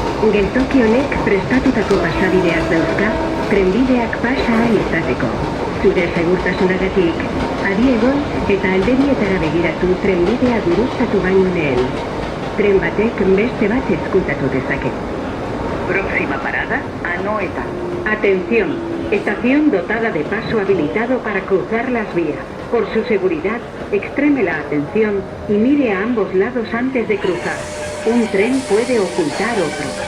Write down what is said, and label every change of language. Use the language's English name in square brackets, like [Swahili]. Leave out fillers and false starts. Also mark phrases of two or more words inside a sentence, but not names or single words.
[Basque] Geltoki honek prestatutako pasabideak dauzka, trenbideak pasa ahal izateko. Zure segurtasunagatik, adi egon eta aldebietara begiratu trenbidea guruztatu baino lehen. Tren batek beste bat ezkutatu dezake. [Spanish] Próxima parada, Anoeta. Atención, estación dotada de paso habilitado para cruzar las vías. Por su seguridad, extreme la atención y mire a ambos lados antes de cruzar. Un tren puede ocultar otro.